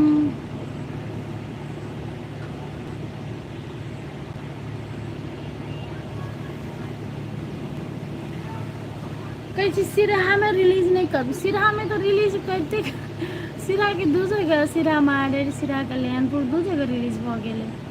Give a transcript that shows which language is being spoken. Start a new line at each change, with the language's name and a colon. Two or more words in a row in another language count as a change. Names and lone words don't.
Maithili: कई चीज सिराहा में रिलीज नहीं कर सिराहा में तो रिलीज करते सिराहा के दू जगह सिराहा मारेर सिराहा कल्याणपुर दू जगह रिलीज भ गेलै